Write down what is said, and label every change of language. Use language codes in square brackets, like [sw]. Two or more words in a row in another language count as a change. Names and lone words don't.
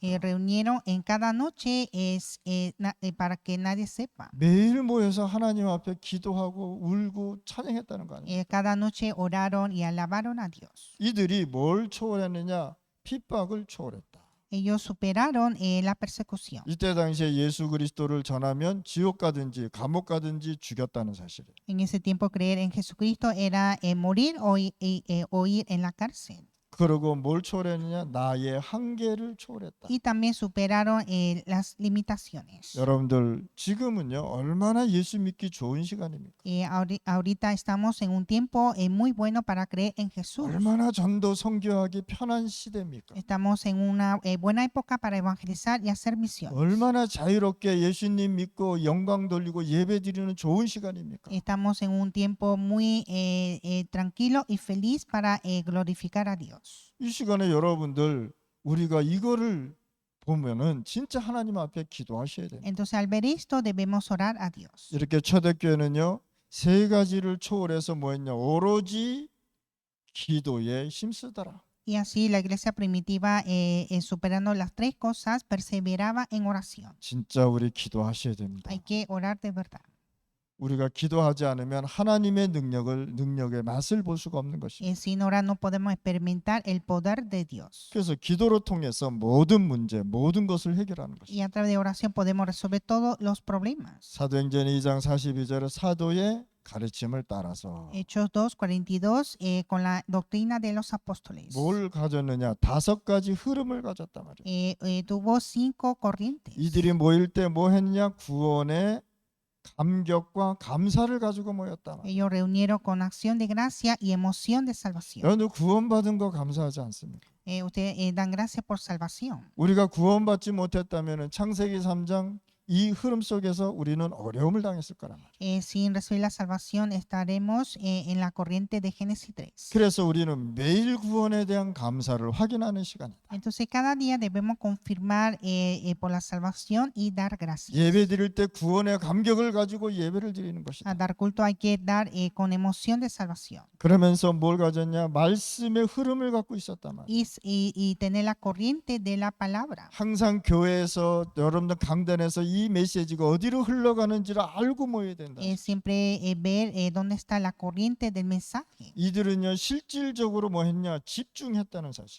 [es] Reunieron en cada noche para que nadie sepa. [ko] 매일 모여서 하나님 앞에 기도하고 울고 찬양했다는 거 아니에요? [es] Cada noche oraron y alabaron a Dios. [ko] 이들이 뭘 초월했느냐? 핍박을 초월했다. [es] Ellos superaron la persecución. [ko] 이때 당시에 예수 그리스도를 전하면 지옥 가든지 감옥 가든지 죽였다는 사실이에요. [es] En ese tiempo creer en Jesucristo era morir o ir en la cárcel. [ko] 그리고 뭘 초월했느냐? 나의 한계를 초월했다. [es] Y también superaron las limitaciones. [ko] 여러분들 지금은요 얼마나 예수 믿기 좋은 시간입니까? [es] Ahorita estamos en un tiempo muy bueno para creer en Jesús. [ko] 얼마나 전도 선교하기 편한 시대입니까? [es] Estamos en una buena época para evangelizar y hacer misiones. [ko] 얼마나 자유롭게 예수님 믿고 영광 돌리고 예배 드리는 좋은 시간입니까? [es] Estamos en un tiempo muy tranquilo y feliz para glorificar a Dios. [ko] 이 시간에 여러분들 우리가 이거를 보면은 진짜 하나님 앞에 기도하셔야 돼요. [es] Entonces al ver esto debemos orar a Dios. [ko] 이렇게 초대교회는요 세 가지를 초월해서 뭐했냐? 오로지 기도에 힘쓰더라. [es] Y así la iglesia primitiva, superando las tres cosas, perseveraba en oración. [ko] 진짜 우리 기도하셔야 됩니다. [es] Hay que orar de verdad. [ko] 우리가 기도하지 않으면 하나님의 능력의 맛을 볼 수가 없는 것입니다. [es] Sin orar no podemos experimentar el poder de Dios. [ko] 그래서 기도를 통해서 모든 문제, 모든 것을 해결하는 [es] Y [ko] 것입니다. [es] a través de oración podemos resolver todos los problemas. [ko] 사도행전 2장 42절에 사도의 가르침을 따라서 [es] Hechos 2:42, con la doctrina de los apóstoles. [ko] 뭘 가졌느냐? 5가지 흐름을 가졌단 말이에요. [es] Tuvo 5 corrientes. [ko] 이들이 모일 때 뭐 했냐? 구원의 감격과 감사를 가지고 모였다. [es] Ellos reunieron con acción de gracia y emoción de salvación. [ko] 여러분들 구원받은 거 감사하지 않습니까? [es] Ustedes dan gracias por salvación. [ko] 우리가 구원받지 못했다면 창세기 3장 이 흐름 속에서 우리는 어려움을 당했을 거란 말이에요. [es] Sin recibir la salvación estaremos en la corriente de Génesis 3. [ko] 그래서 우리는 매일 구원에 대한 감사를 확인하는 시간이다. [es] Entonces cada día debemos confirmar por la salvación y dar gracias. [ko] 예배 드릴 때 구원의 감격을 가지고 예배를 드리는 것이다. [es] A dar culto hay que dar con emoción de salvación. [ko] 그러면서 뭘 가졌냐? 말씀의 흐름을 갖고 있었단 말이에요. [es] Y tener la corriente de la palabra. [ko] 항상 교회에서 여러분들 강단에서 이 메시지가 어디로 흘러가는지를 알고 모여야 된다. [es] Siempre ver dónde está la corriente del mensaje. [ko] 이들은요 실질적으로 뭐 했냐? 집중했다는 사실.